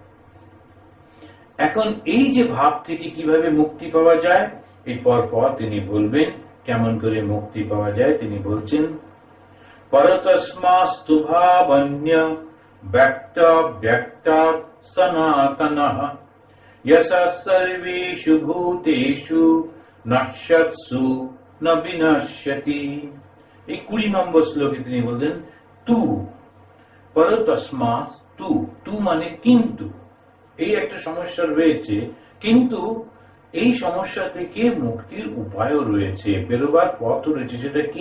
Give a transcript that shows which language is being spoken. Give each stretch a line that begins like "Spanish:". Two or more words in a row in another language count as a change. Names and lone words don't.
Bangla: এখন এই যে ভাব থেকে কিভাবে মুক্তি পাওয়া যায়, এই পর তিনি বলবেন কেমন করে মুক্তি পাওয়া যায়। তিনি বলছেন
Sanskrit: পরতস্মাস্তু ভাবন্য ব্যক্ত ব্যক্ত সনাতনঃ यशः सर्वेषु भूतेषु नश्यत्सु न विनश्यति।
Bangla: এই 20 নম্বর শ্লোকে তিনি বললেন
Sanskrit: তু পরতস্মাৎ তু,
Bangla: তু মানে কিন্তু। এই একটা সমস্যা রয়েছে, কিন্তু এই সমস্যা থেকে মুক্তির উপায়ও রয়েছে, বেরোবার পথ রয়েছে। সেটা কি?